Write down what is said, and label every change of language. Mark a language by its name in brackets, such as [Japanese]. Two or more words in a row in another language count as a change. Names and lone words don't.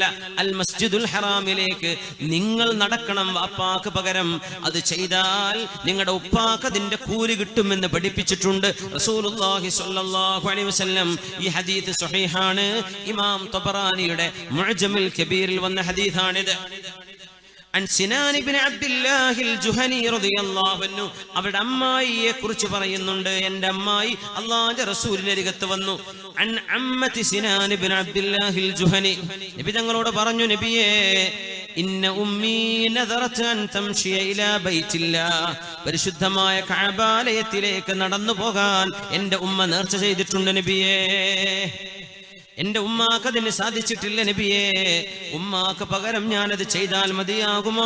[Malayalam] അൽ മസ്ജിദുൽ ഹറാമിലേക്ക് നിങ്ങൾ നടക്കണം വാപ്പാക്ക് പകരം. അത് ചെയ്താൽ നിങ്ങളുടെ ഉപ്പാക്ക് അതിന്റെ കൂലി കിട്ടുമെന്ന് പഠിപ്പിച്ചിട്ടുണ്ട് [Arabic] رسول الله صلى الله عليه وسلم. [Malayalam] ഈ ഹദീസ് സ്വഹീഹാണ്. ഇമാം തബറാനിയുടെ മുഅ്ജമുൽ കബീറിൽ വന്ന ഹദീസാണിത്. [Arabic] عن سنان بن عبد الله الجهني رضي الله عنه, [Malayalam] അവരുടെ അമ്മായിയെ കുറിച്ച് പറയുന്നുണ്ട്. എൻ്റെ അമ്മായി അല്ലാഹുവിന്റെ റസൂലിന്റെ അരികത്ത് വന്നു. [Arabic] عن عمة سنان بن عبد الله الجهني, [Malayalam] നബി തങ്ങളോട് പറഞ്ഞു, നബിയേ, [Arabic] إن أمي نذرت أن تمشي إلى بيت الله, [Malayalam] പരിശുദ്ധമായ കഅബാലയത്തിലേക്ക് നടന്നു പോകാൻ എൻ്റെ ഉമ്മ നേർച്ച ചെയ്തിട്ടുണ്ട് നബിയേ. എന്റെ ഉമ്മാക്ക് അതിന് സാധിച്ചിട്ടില്ല നബിയേ, ഉമ്മാക്ക് പകരം ഞാനത് ചെയ്താൽ മതിയാകുമോ?